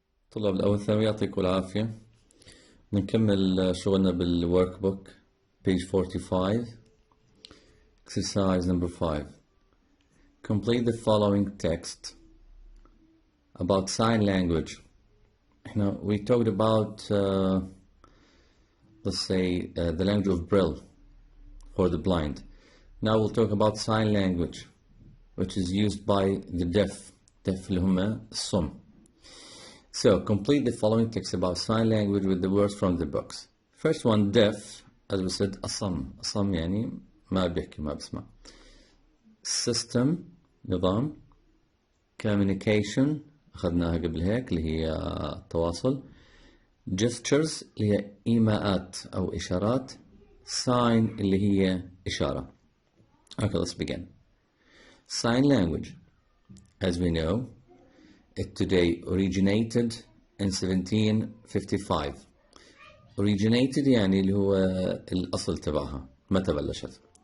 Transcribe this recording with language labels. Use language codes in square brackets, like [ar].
[ar] طلاب الاول الثانوي يعطيكم العافية. بنكمل شغلنا بالورك بوك [en] page 45 exercise number 5. Complete the following text about sign language. We talked about let's say the language of Braille for the blind. Now we'll talk about sign language which is used by the deaf [ar] اللي هم الصم. [en] So complete the following text about sign language with the words from the books. First one, deaf, as we said, [ar] أصم يعني ما بيحكي ما بسمع. System نظام. Communication أخذناها قبل هيك اللي هي التواصل. Gestures اللي هي إيماءات أو إشارات. Sign اللي هي إشارة. [en] Okay, let's begin. Sign language, as we know, it today originated in 1755. [ar] Originated يعني اللي هو الأصل تبعها متى بلشت.